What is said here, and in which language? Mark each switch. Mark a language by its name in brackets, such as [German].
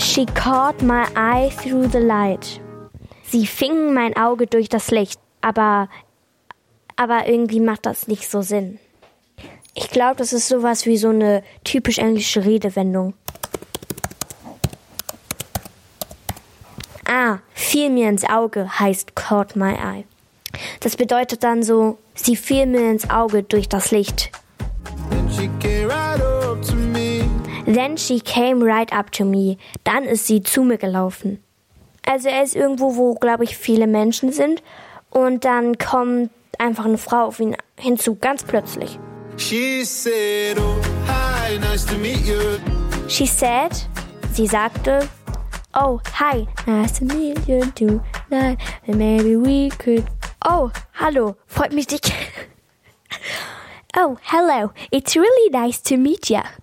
[English] She caught my eye through the light. [German] Sie fing mein Auge durch das Licht. Aber irgendwie macht das nicht so Sinn. Ich glaube, das ist sowas wie so eine typisch englische Redewendung. Ah, fiel mir ins Auge heißt [English] caught my eye. [German] Das bedeutet dann so, sie fiel mir ins Auge durch das Licht. [English] Then she came right up to me. [German] Dann ist sie zu mir gelaufen. Also er ist irgendwo, wo, glaube ich, viele Menschen sind. Und dann kommt einfach eine Frau auf ihn hinzu, ganz plötzlich. [English] She said, oh, hi, nice to meet you. She said, [German] sie sagte, [English] oh, hi, nice to meet you tonight. Maybe we could... [German] Oh, hallo, freut mich dich. [English] Oh, hello, it's really nice to meet you.